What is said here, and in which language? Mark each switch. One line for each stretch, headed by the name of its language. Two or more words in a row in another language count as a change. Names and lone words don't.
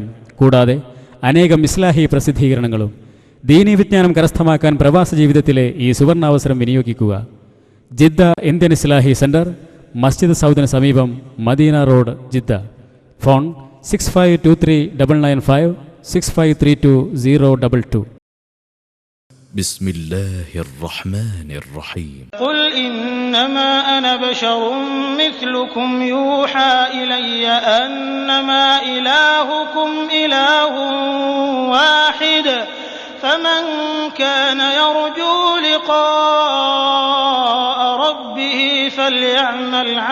Malayalam: കൂടാതെ അനേകം ഇസ്ലാഹി പ്രസിദ്ധീകരണങ്ങളും. ദീനീ വിജ്ഞാനം കരസ്ഥമാക്കാൻ പ്രവാസ ജീവിതത്തിലെ ഈ സുവർണാവസരം വിനിയോഗിക്കുക. ജിദ്ദ ഇന്ത്യൻ ഇസ്ലാഹി സെന്റർ, മസ്ജിദ് സൗദിന് സമീപം, മദീന റോഡ്, ജിദ്ദ. ഫോൺ 6523 995 6532 022.
Arabic: بسم الله الرحمن الرحيم. قل إنما أنا بشر مثلكم يوحى إلي أنما إلهكم إله واحد فمن كان يرجو لقاء ربه فليعمل